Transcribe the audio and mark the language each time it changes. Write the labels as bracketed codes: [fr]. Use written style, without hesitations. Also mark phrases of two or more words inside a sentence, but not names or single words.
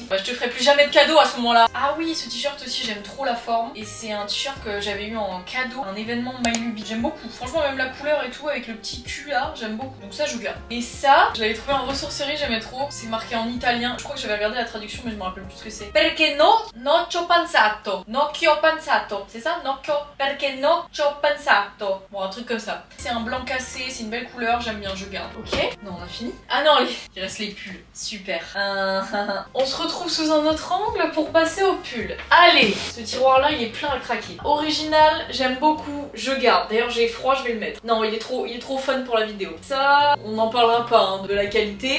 [fr] Bah, je te ferai plus jamais de cadeau à ce moment là. Ah oui, ce t-shirt aussi j'aime trop la forme. Et c'est un t-shirt que j'avais eu en cadeau, un événement My Luby. J'aime beaucoup, franchement même la couleur et tout avec le petit cul là, j'aime beaucoup. Donc ça je garde. Et ça, je l'avais trouvé en ressourcerie, j'aimais trop. C'est marqué en italien, je crois que j'avais regardé la traduction mais je me rappelle plus ce que c'est. [it] Perché no ci ho pensato. No ci ho pensato. [fr] C'est ça? [it] No ci ho... Perché no ci ho pensato. [fr] Bon, un truc comme ça. C'est un blanc cassé, c'est une belle couleur, j'aime bien, je garde. Ok. Non, on a fini. Ah non, il reste les pulls. Super. On se retrouve sous un autre angle pour passer aux pulls. Allez, ce tiroir-là, il est plein à craquer. Original, j'aime beaucoup, je garde. D'ailleurs, j'ai froid, je vais le mettre. Non, il est trop fun pour la vidéo. Ça, on n'en parlera pas hein, de la qualité.